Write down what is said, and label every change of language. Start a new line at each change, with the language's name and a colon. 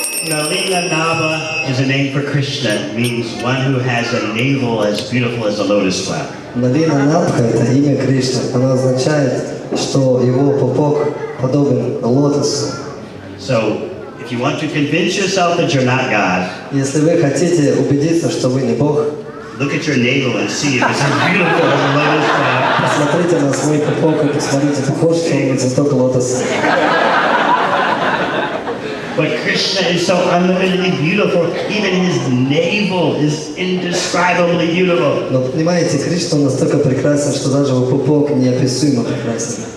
English: Nalina Naba is a name for Krishna. It means one who has a navel as beautiful as a lotus flower.
Russian: Налина Набха – это имя Кришны. Оно означает, что его пупок подобен лотосу.
English: So, if you want to convince yourself that you're not God,
Russian: Если вы хотите убедиться, что вы не Бог,
English: look at your navel and see if it's as beautiful as a lotus flower.
Russian: посмотрите на свой пупок и посмотрите, похож ли он на цветок лотоса.
English: But Krishna is so unlimitedly beautiful, even his navel is indescribably beautiful.
Russian: Но понимаете, Кришна настолько прекрасен, что даже его пупок неописуемо прекрасен.